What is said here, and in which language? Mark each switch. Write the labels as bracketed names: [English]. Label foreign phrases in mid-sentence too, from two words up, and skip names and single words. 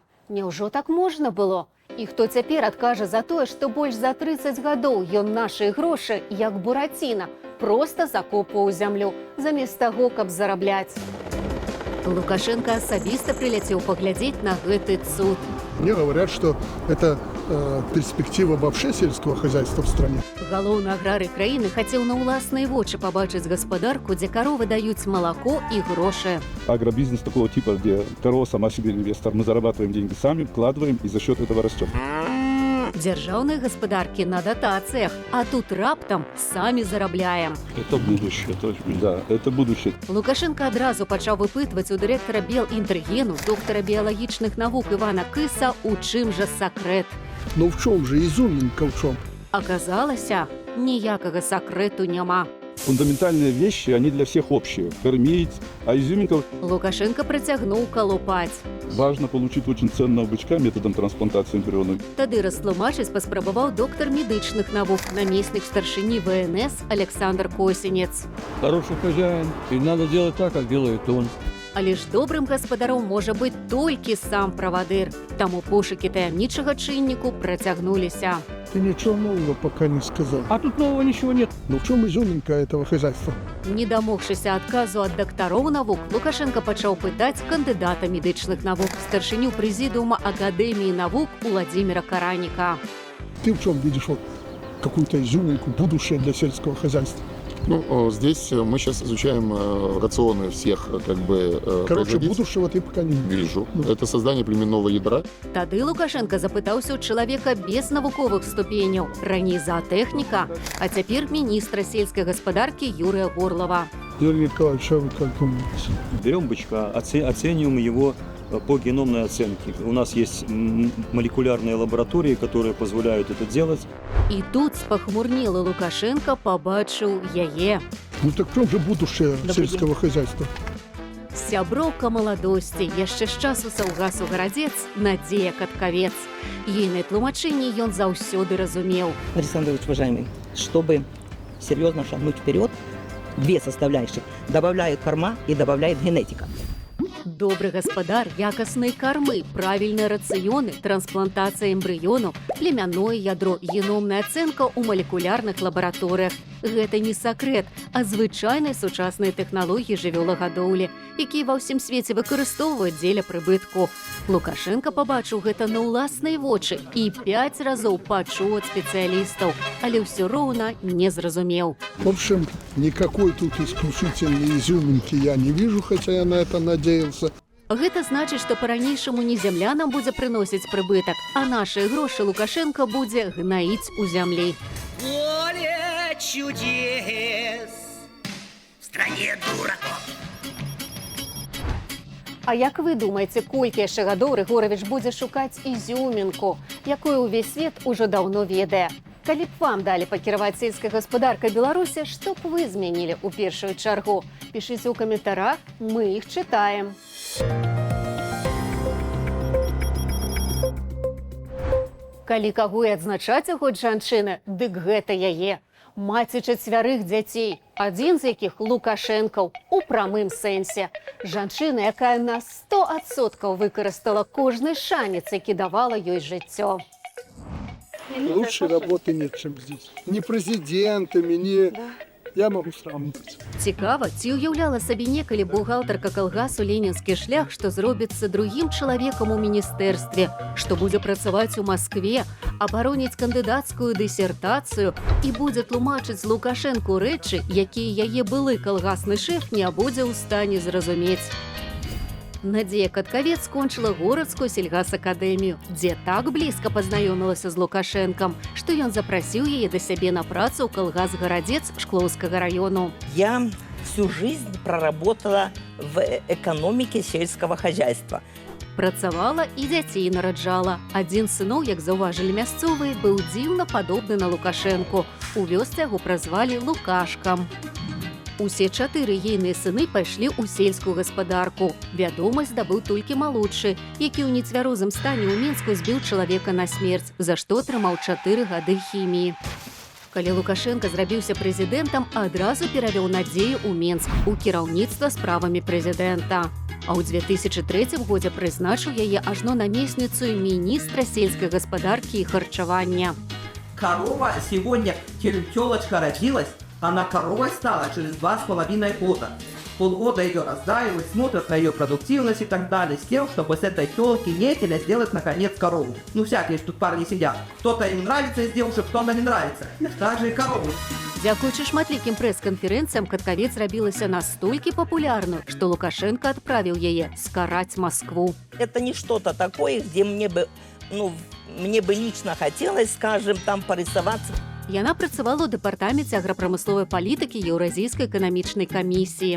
[Belarusian] Няўжо так можна было? І хто цяпер адкажа за тое, што больш за 30 гадоў ён нашыя грошы, як Бураціна, проста закопваў зямлю, замест таго, каб зарабляць. Лукашенко асабіста прыляцеў паглядзець на гэты цуд. [Russian] Мне говорят, что это перспектива вообще сельского хозяйства в стране. [Belarusian] Галоўны аграрый краіны хацеў на ўласныя вочы пабачыць гаспадарку, дзе каровы даюць малако і грошы. [Russian] Агробизнес такого типа, где корова сама себе инвестор. Мы зарабатываем деньги сами, вкладываем и за счет этого растем. [Belarusian] Дзяржаўныя гаспадаркі на датацыях, а тут раптам самі зарабляем. [Russian] Это будущее, да, это будущее. [Belarusian] Лукашенко адразу пачаў выпытваць у дырэктара Белінтэргену, доктара біялагічных навук Івана Кыса, у чым жа сакрэт. [Russian] Но в чем же изюминка, в чем? [Belarusian] Аказалася, ніякага сакрэту няма. [Russian] Фундаментальные вещи, они для всех общие. Кормить, а изюминка... [Belarusian] Лукашенко працягнуў калупаць. [Russian] Важно получить очень ценного бычка методом трансплантации эмбрионов. [Belarusian] Тады растлумачыць паспрабаваў доктар медычных навук, намеснік старшыні ВНС Александр Косінец. [Russian] Хороший хозяин, и надо делать так, как делает он. [Belarusian] Але ж добрым гаспадаром можа быць толькі сам правадыр. Таму пошукі таямнічага чынніку працягнуліся. [Russian] Ты ничего нового пока не сказал. А тут нового ничего нет. Но в чем изюминка этого хозяйства? [Belarusian] Не дамогшыся адказу ад дактароў навук, Лукашенко пачаў пытаць кандыдата медычных навук, старшыню прэзідыума Акадэміі навук Уладзіміра Караніка. [Russian] Ты в чем видишь вот какую-то изюминку, будущее для сельского хозяйства? Ну, здесь мы сейчас изучаем рационы всех Короче, производителей. будущего ты пока не видишь. Вижу. Это создание племенного ядра. [Belarusian] Тады Лукашенко запытаўся ў чалавека без навуковых ступеняў, раней заатэхніка, а цяпер міністра сельскай гаспадаркі Юрыя Горлава. [Russian] Юрий Николаевич, а вы как думаете? Берем бычка, оцениваем его по геномной оценке. У нас есть молекулярные лаборатории, которые позволяют это делать. [Belarusian] І тут спахмурнелы Лукашенко пабачыў яе. [Russian] Ну так в чем же будущее сельского хозяйства? [Belarusian] Сяброўка маладосці, яшчэ з часу саўгасу гарадзец, Надзея Каткавец. Ейнае тлумачэнне ён заўсёды разумеў. [Russian] Александр Ильич, уважаемый, чтобы серьезно шагнуть вперед, две составляющие. Добавляет корма и добавляет генетика. [Belarusian] Добры гаспадар, якасныя кармы, правільныя рацыёны, трансплантацыя эмбрыёнаў, племянное ядро, геномная ацэнка ў малекулярных лабараторыях. Гэта не сакрэт, а звычайныя сучасныя тэхналогіі жывёлагадоўлі, якія ва ўсім свеце выкарыстоўваюць дзеля прыбытку. Лукашенко пабачыў гэта на ўласныя вочы і 5 разоў пачуў ад спецыялістаў, але ўсё роўна не зразумеў. [Russian] В общем, никакой тут исключительной изюминки я не вижу, хотя я на это надеялся. [Belarusian] Гэта значыць, што па-ранейшаму не зямля нам будзе прыносіць прыбытак, а нашыя грошы Лукашенко будзе гнаіць у зямлі. [Russian] Поле чудес в стране дураков. [Belarusian] А як вы думаеце, колькі яшчэ гадоў Рыгоровіч будзе шукаць ізюмінку, якую ўвесь свет ужо даўно ведае? Калі б вам далі пакіраваць сельскай гаспадаркай Беларусі, што б вы змянілі ў першую чаргу? Пішыце ў каментарах, мы іх чытаем. Калі каго і адзначаць у год жанчыны, дык гэта яе. Маці 4 дзяцей, адзін з якіх Лукашэнкаў у прамым сэнсе. Жанчына, якая на 100% выкарыстала кожны шанец, які давала ёй жыццё. [Russian] Лучшей работы нет, чем здесь. Ни президентами, ни... Я могу сравнивать. [Belarusian] Цікава, ці уяўляла сабе некалі бухгалтарка калгасу «Ленінскі шлях», што зробіцца другім чалавекам у міністэрстве, што будзе працаваць у Маскве, абароніць кандыдацкую дысертацыю і будзе тлумачыць Лукашэнку рэчы, якія яе былы калгасны шэф не будзе ў стане зразумець. Надзея Каткавец скончыла горадскую сельгасакадэмію, дзе так блізка пазнаёмілася з Лукашэнкам, што ён запрасіў яе да сябе на працу ў калгас-гарадзец Шклоўскага раёну. [Russian] Я всю жизнь проработала в экономике сельского хозяйства. [Belarusian] Працавала і дзяцей нараджала. Адзін з сыноў, як заўважылі мясцовыя, быў дзіўна падобны на Лукашэнку. У вёсцы яго празвалі Лукашкам. Усе 4 ейныя сыны пайшлі ў сельскую гаспадарку. Вядомасць здабыў толькі малодшы, які ў нецвярозым стане ў Мінску збіў чалавека на смерць, за што атрымаў 4 гады хіміі. Калі Лукашенко зрабіўся прэзідэнтам, адразу перавёў Надзею ў Мінск у кіраўніцтва справамі прэзідэнта. А ў 2003 годзе прызначыў яе ажно намесніцу міністра сельскай гаспадаркі і харчавання. [Russian] Корова сегодня, тёлочка родилась, она коровой стала через 2,5 года. Полгода ее раздраивают, смотрят на ее продуктивность и так далее, с тем, чтобы с этой тёлки нетеля сделать наконец корову. Ну всякие тут парни сидят. Кто-то им нравится из девушек, кто-то не нравится. Так же и корову. [Belarusian] Дзякуючы шматлікім прэс-канферэнцыям Каткавец зрабілася настолькі папулярную, што Лукашенко адправіў яе скараць Москву. [Russian] Это не что-то такое, где мне бы лично хотелось, скажем, там порисоваться. [Belarusian] Яна працавала ў дэпартаменце аграпрамысловай палітыкі Еўразійскай эканамічнай камісіі.